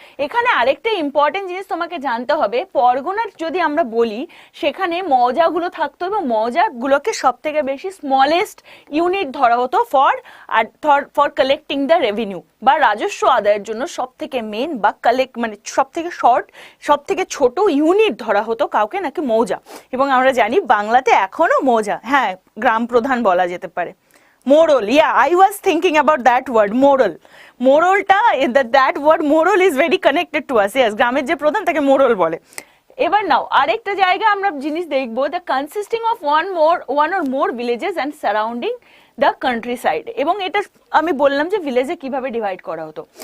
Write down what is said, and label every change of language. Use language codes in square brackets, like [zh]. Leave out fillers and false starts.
[bn] এখানে আরেকটা ইম্পর্টেন্ট জিনিস তোমাকে জানতে হবে, পরগনার যদি আমরা বলি সেখানে মৌজাগুলো থাকতো, এবং মৌজাগুলোকে সব থেকে বেশি স্মলেস্ট ইউনিট ধরা হতো [en] for collecting the revenue [bn] বা রাজস্ব আদায়ের জন্য সব থেকে মেন বা কালেক্ট মানে সব থেকে শর্ট, সব থেকে ছোট ইউনিট ধরা হতো কাউকে নাকি মৌজা। এবং আমরা জানি বাংলাতে এখনো মৌজা, হ্যাঁ, গ্রাম প্রধান বলা যেতে পারে। [en] মোড়ল, yeah, I was thinking about that word, মোড়ল। মোড়লটা, that word মোড়ল is very connected to us, yes, [bn] গ্রামের যে প্রধান তাকে মোড়ল বলে। এবার নাও আরেকটা জায়গা আমরা জিনিস দেখবো, [en] The consisting of one or more villages and surrounding the countryside. [bn] এবং এটা আমি বললাম যে ভিলেজে কিভাবে ডিভাইড করা হতো।